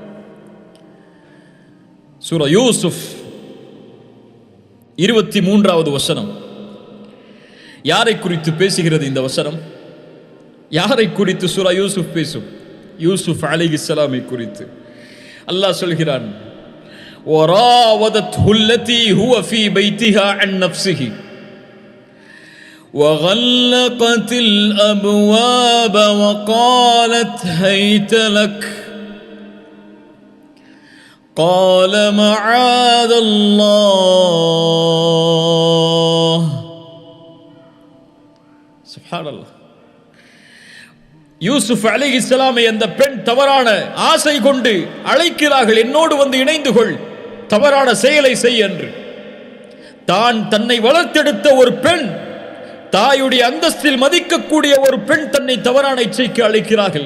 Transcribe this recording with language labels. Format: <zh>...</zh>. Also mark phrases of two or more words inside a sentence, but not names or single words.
<ta>சூரா யூசுப் 23வது வசனம். யாரை குறித்து பேசுகிறது இந்த வசனம்? யாரை குறித்து சூரா யூசுப் பேசும்? யூசுப் அலைஹிஸ்ஸலாமை குறித்து. அல்லாஹ் சொல்கிறான்,</ta> <ar>وراودته التي هو في بيتها عن نفسه وغلقت الأبواب وقالت هيت لك قال معاذ الله.</ar> <ta>சுப்ஹானல்லாஹ். யூசுப் அலைஹிஸ்ஸலாமை அந்த பெண் தவறான ஆசை கொண்டு அழைக்கிறார்கள், என்னோடு வந்து இணைந்து கொள், தவறான செயலை செய் என்று. தன்னை வளர்த்தெடுத்த ஒரு பெண், தாயுடைய அந்தஸ்தில் மதிக்கக்கூடிய ஒரு பெண் தன்னை தவறான இச்சைக்கு அழைக்கிறார்கள்.</ta>